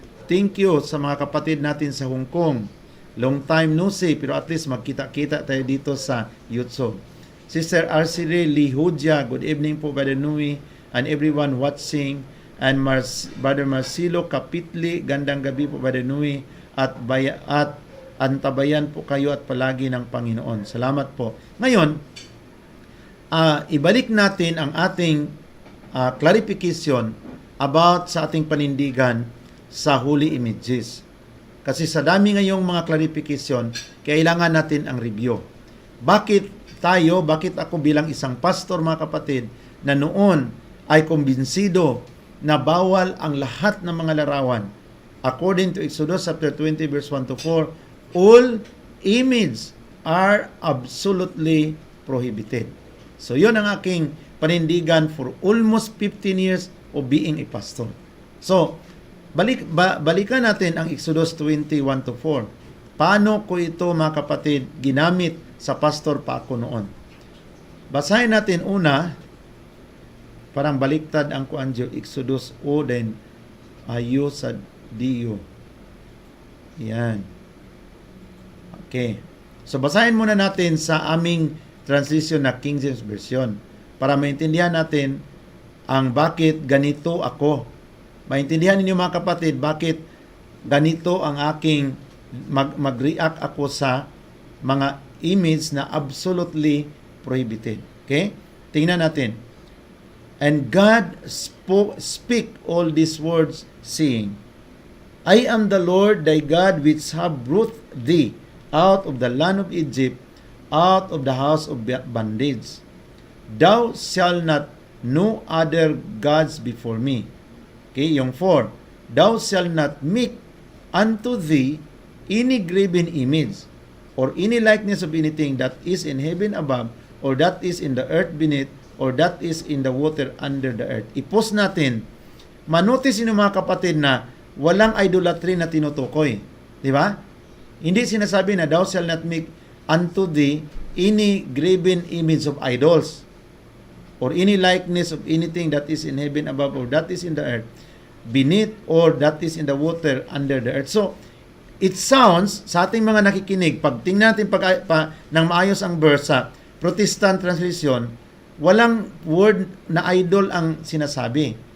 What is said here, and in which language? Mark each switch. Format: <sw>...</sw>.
<en>Thank you</en> <tl>sa mga kapatid natin sa Hong Kong.</tl> <en>Long time no see,</en> <tl>pero at least magkita-kita tayo dito sa YouTube.</tl> <en>Sister Arcire Lihudia, good evening po, Brother Nui, and everyone watching.</en> <tl>And Brother Marcelo Kapitli, gandang gabi po, Brother Nui, at antabayan po kayo at palagi ng Panginoon. Salamat po. Ngayon, ibalik natin ang ating clarification about sa ating panindigan sa holy images. Kasi sa dami ngayong mga clarification, kailangan natin ang review. Bakit ako bilang isang pastor, mga kapatid, na noon ay kumbinsido na bawal ang lahat ng mga larawan?</tl> <en>According to Exodus chapter 20 verse 1 to 4, all images are absolutely prohibited.</en> <tl>So, yun ang aking panindigan</tl> <en>for almost 15 years of being a pastor.</en> <tl>So, balikan natin ang Exodus 21 to 4. Paano ko ito, mga kapatid, ginamit sa pastor pa ako noon? Basahin natin una, parang baliktad ang kuanjo, Exodus o then ayo sa Dio. Yan. Okay. So, basahin muna natin sa aming translation na King James Version para maintindihan natin ang bakit ganito ako. Maintindihan ninyo, mga kapatid, bakit ganito ang aking mag-react ako sa mga image na</tl> <en>absolutely prohibited.</en> <tl>Okay? Tingnan natin.</tl> <en>And God speak all these words, saying, I am the Lord thy God which have brought thee out of the land of Egypt, out of the house of bondage. Thou shalt not know other gods before me. Okay,</en> <tl>yung 4.</tl> <en>Thou shalt not make unto thee any graven image, or any likeness of anything that is in heaven above, or that is in the earth beneath, or that is in the water under the earth.</en> <tl>I-post natin. Manotice nyo, mga kapatid, na walang idolatry na tinutukoy. Di ba? Hindi sinasabi na</tl> <en>thou shalt not make unto thee any graven image of idols, or any likeness of anything that is in heaven above, or that is in the earth beneath, or that is in the water under the earth. So, it sounds,</en> <tl>sa ating mga nakikinig, pag tingnan natin ng maayos ang verse sa Protestant translation, walang word na idol ang sinasabi.</tl>